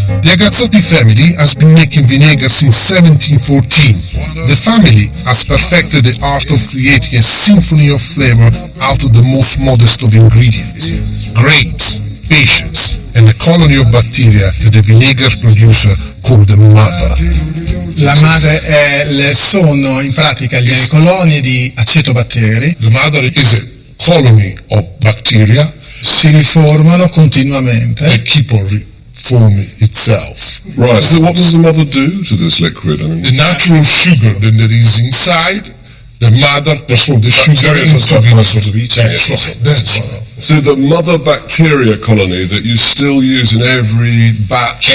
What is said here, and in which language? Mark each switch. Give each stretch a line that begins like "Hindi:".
English: The Ragazzotti family has been making vinegar since 1714. The family has perfected the art of creating a symphony of flavor out of the most modest of ingredients. Grapes, patience, and a colony of bacteria that the vinegar producer called the mother.
Italian: La madre sono in pratica gli coloni di acetobatteri.
English: The mother is a colony of bacteria
Italian: Si riformano continuamente.
English: that keep on reforming itself. Right, so what does the mother do to this liquid? I mean, The natural sugar that there is inside, the mother transforms the sugar bacteria into vinegar. sort of eating That's it. right. That's right. So the mother bacteria colony that you still use in every batch